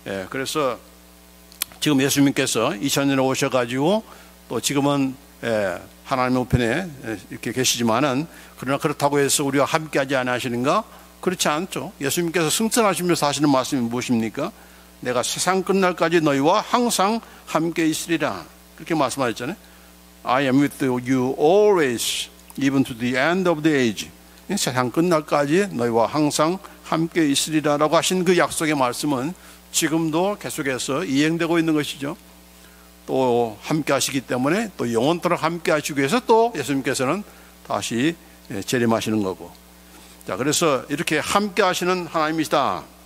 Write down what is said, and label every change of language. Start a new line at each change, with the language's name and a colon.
Korean: 그래서 지금 예수님께서 2000년에 오셔가지고 또 지금은 하나님의 우편에 이렇게 계시지만은, 그러나 그렇다고 해서 우리와 함께 하지 않으시는가? 그렇지 않죠. 예수님께서 승천하시면서 하시는 말씀이 무엇입니까? 내가 세상 끝날까지 너희와 항상 함께 있으리라, 그렇게 말씀하셨잖아요.
English: I am with you always, even to the end of the age.
Korean: 세상 끝날까지 너희와 항상 함께 있으리라 라고 하신 그 약속의 말씀은 지금도 계속해서 이행되고 있는 것이죠. 또 함께 하시기 때문에 또 영원토록 함께 하시기 위해서 또 예수님께서는 다시 재림하시는 거고. 자, 그래서 이렇게 함께 하시는 하나님이시다.